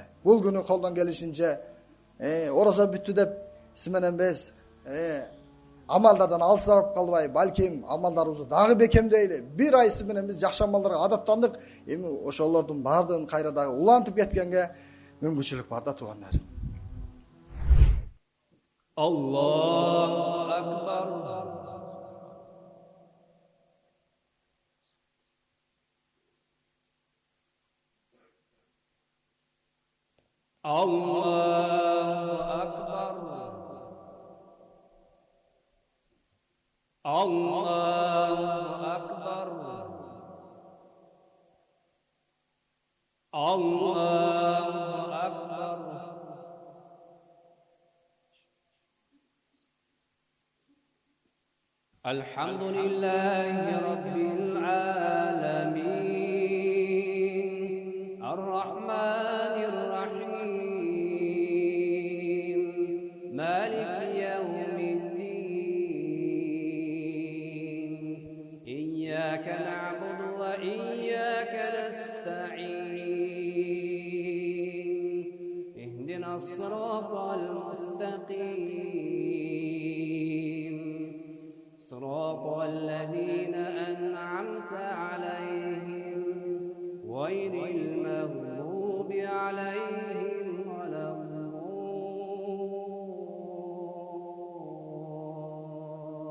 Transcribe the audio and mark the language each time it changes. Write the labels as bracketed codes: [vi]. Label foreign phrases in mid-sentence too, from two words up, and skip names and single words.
[ky] Бул күнү колдон келишинче орозо бүттү деп сиз менен биз амалдардан алсырап калбай, балким амалдарыбызды дагы бекемдейли. Bir ай сиз менен биз жакшы амалдарга адаттандык. Эми ошолордун бардыгын кайра дагы улантып кеткенге мүмкүнчүлүк бар да тугандар. [ar] الله أكبر. الله أكبر. الله أكبر. الله أكبر. الحمد لله رب العالمين. الرحمن الرحيم. مالك يوم الدين. إياك نعبد وإياك نستعين. اهدنا الصراط المستقيم. صراط الذين أنعمت عليهم غير المغضوب عليهم ولا